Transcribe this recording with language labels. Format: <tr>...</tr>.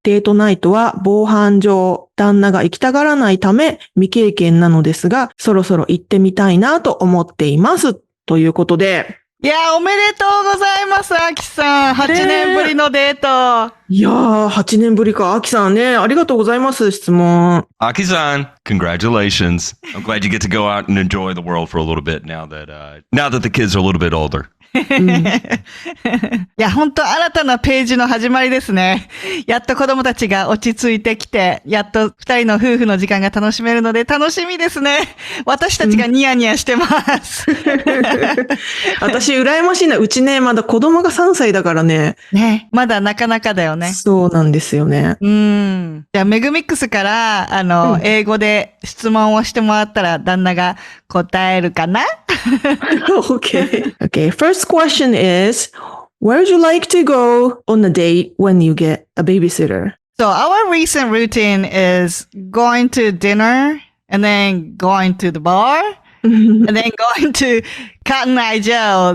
<ja>デートナイトは防犯上、旦那が行きたがらないため未経験なのですが、そろそろ行ってみたいなと思っています。ということで。いやー、おめでとうございます、アキさん。 8年ぶりのデート。いやー、8年ぶりか。アキさんね、ありがとうございます、質問。</ja> <en>Aki-san, congratulations. I'm glad you get to go out and enjoy the world for a little bit now that the kids are a little bit older.</en> <ja>いや、本当新たなページの始まりですね。やっと子供たちが落ち着いてきて、やっと2人の夫婦の時間が楽しめるので楽しみですね。私たちがニヤニヤしてます。私羨ましいな。うちね、まだ子供が3歳だからね。ね、まだなかなかだよね。そうなんですよね。じゃあメグミックスから英語で質問をしてもらったら旦那が答えるかな？</ja> <en>Okay, first question is, where would you like to go on a date when you get a babysitter? So our recent routine is going to dinner and then going to the bar and then going to Cotton Eye Joe.</en>